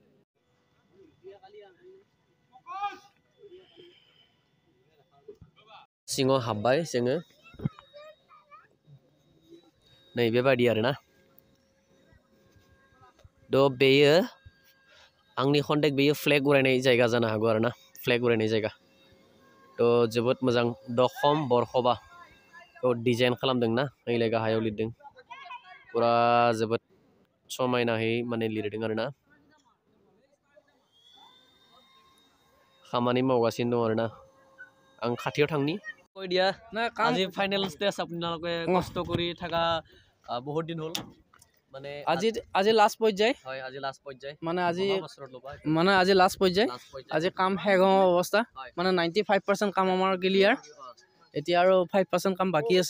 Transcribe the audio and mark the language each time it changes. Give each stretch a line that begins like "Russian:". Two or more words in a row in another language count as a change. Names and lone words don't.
Bodo: सिङाव हाबबाय जोङो नै बेबायदि आरोना द बेयो आंनि कन्टेक्ट बेयो फ्लेग उरायनाय जायगा जानो हागौ आरोना फ्लेग उरायनाय जायगा थ' जोबोद मोजां दखम बरखबा डिजाइन खालामदोंना नैलाय गाहायाव लिरदों पुरा जोबोद समायनायै माने लिरदों आरोना खामानि मावगासिनो दं आरोना आं खाथियाव थांनि
Assamese: কৈ দিয়া আজি ফাইনেল স্টেজ আপোনালোকে কষ্ট কৰি থাকা বহুত দিন হ'ল মানে আজি লাষ্ট পৰ্যায় হয় আজি লাষ্ট পৰ্যায় মানে আজি লাষ্ট পৰ্যায় আজি কাম শেষ হোৱা অৱস্থা মানে 95% কাম আমাৰ ক্লিয়াৰ এতিয়া আৰু 5% কাম বাকি আছে